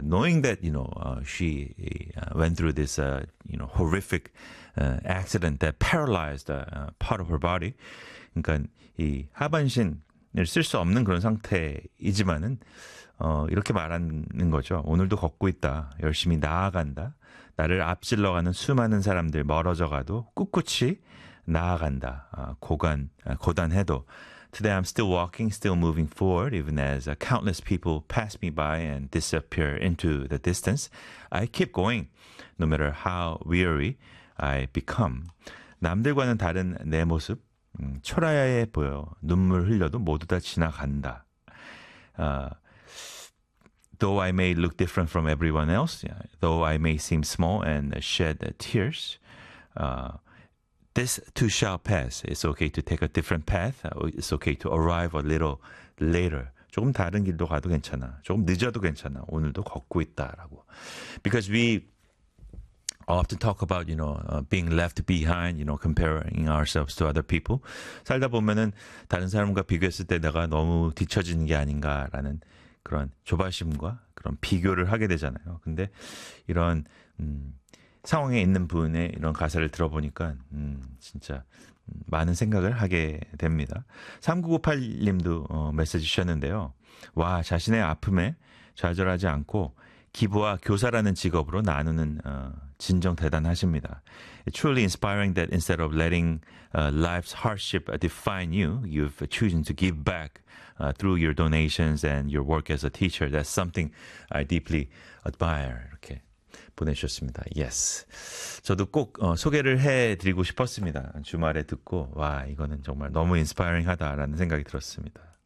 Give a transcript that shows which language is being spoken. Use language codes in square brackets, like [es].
[en] Knowing that, you know, she went through this, you know, horrific accident that paralyzed part of her body. [ko] 그러니까 이 하반신을 쓸 수 없는 그런 상태이지만은 이렇게 말하는 거죠. 오늘도 걷고 있다. 열심히 나아간다. 나를 앞질러가는 수많은 사람들 멀어져 가도 꿋꿋이 나아간다. 고단해도. [en] Today I'm still walking, still moving forward, even as countless people pass me by and disappear into the distance. I keep going, no matter how weary I become. [ko] 남들과는 다른 내 모습, 초라해 보여. 눈물 흘려도 모두 다 지나간다. [en] Though I may look different from everyone else, yeah, though I may seem small and shed tears, This too shall pass. It's okay to take a different path. It's okay to arrive a little later. [ko] 조금 다른 길로 가도 괜찮아. 조금 늦어도 괜찮아. 오늘도 걷고 있다라고. [en] Because we often talk about, you know, being left behind, you know, comparing ourselves to other people. [ko] 살다 보면은 다른 사람과 비교했을 때 내가 너무 뒤처지는 게 아닌가라는 그런 조바심과 그런 비교를 하게 되잖아요. 근데 이런 상황에 있는 분의 이런 가사를 들어보니까 진짜 많은 생각을 하게 됩니다. 3958님도 메시지 주셨는데요. 와, 자신의 아픔에 좌절하지 않고 기부와 교사라는 직업으로 나누는 진정 대단하십니다. [en] Truly inspiring that instead of letting life's hardship define you, you've chosen to give back through your donations and your work as a teacher. That's something I deeply admire. [ko] 이렇게 보내주셨습니다. [en] Yes. [ko] 저도 꼭 소개를 해드리고 싶었습니다. 주말에 듣고 와 이거는 정말 너무 인스파이링하다라는 생각이 들었습니다.